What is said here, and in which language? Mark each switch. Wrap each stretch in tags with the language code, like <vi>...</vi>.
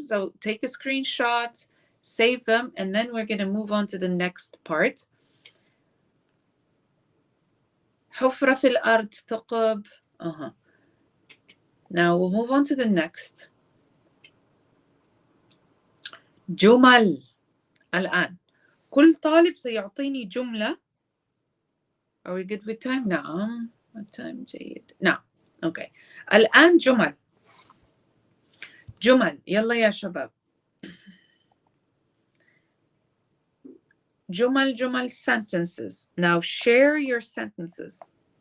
<en>So take a screenshot, save them, and then we're going to move on to the next part.</en> <ar>حفرة في الأرض ثقب.</ar> <en>Now we'll move on to the next.</en> <ar>جمل. الآن كل طالب سيعطيني جملة.</ar> <en>Are we good with time? نعم. What time جيد.</en> <ar>نعم. Okay. الآن جمل. جمل. يلا يا شباب.</ar> <en>جمل sentences. Now share your sentences.</en>